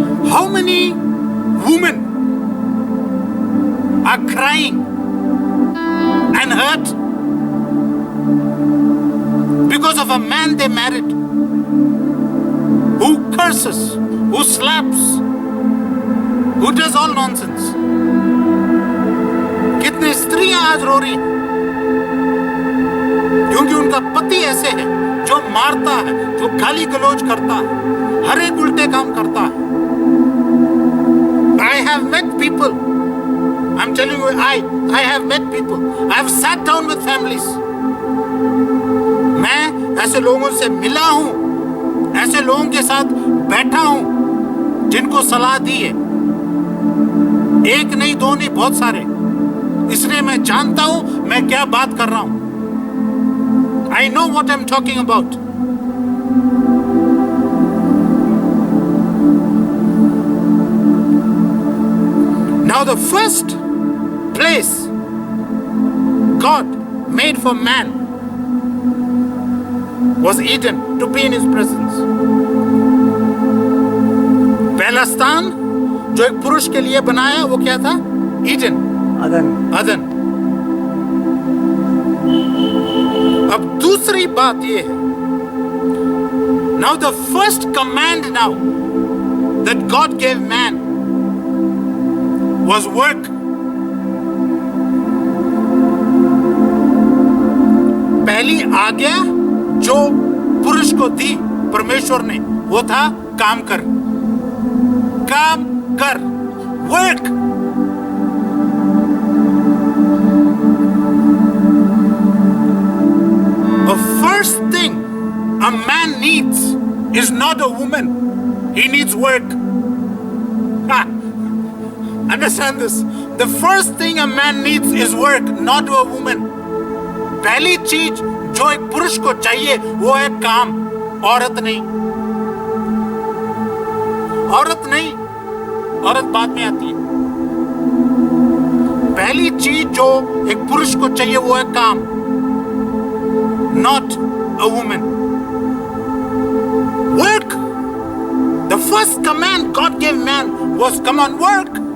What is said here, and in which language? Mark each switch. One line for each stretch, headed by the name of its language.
English: How many women are crying and hurt because of a man they married who curses, who slaps, who does all nonsense?
Hindi: कितनी स्त्रियां आज रो रही क्योंकि उनका पति ऐसे है जो मारता है, जो गाली गलौज करता है, हर एक उल्टे काम करता है।
English: I have met people. I'm telling you, I have met people. I have sat down with families.
Hindi: मैं ऐसे लोगों से मिला हूं, ऐसे लोगों के साथ बैठा हूं जिनको सलाह दी है, एक नहीं, दो नहीं, बहुत सारे। इसलिए मैं जानता हूं मैं क्या बात कर रहा हूं।
English: I know what I'm talking about. Now the first place God made for man was Eden, to be in his presence.
Hindi: पहला स्थान जो एक पुरुष के लिए बनाया वो क्या था? ईडन, अदन। अब दूसरी बात ये है,
English: now the first command now that God gave man was work.
Hindi: पहली आज्ञा जो पुरुष को दी परमेश्वर ने वो था काम कर, काम कर, work.
English: The first thing a man needs is not a woman, he needs work. Understand this. The first thing a man needs is work, not a woman.
Hindi: पहली चीज जो एक पुरुष को चाहिए वो है काम, औरत नहीं। औरत नहीं, औरत बाद में आती है। पहली चीज जो एक पुरुष को चाहिए वो है काम,
English: not a woman. Work. The first command God gave man was come on, work.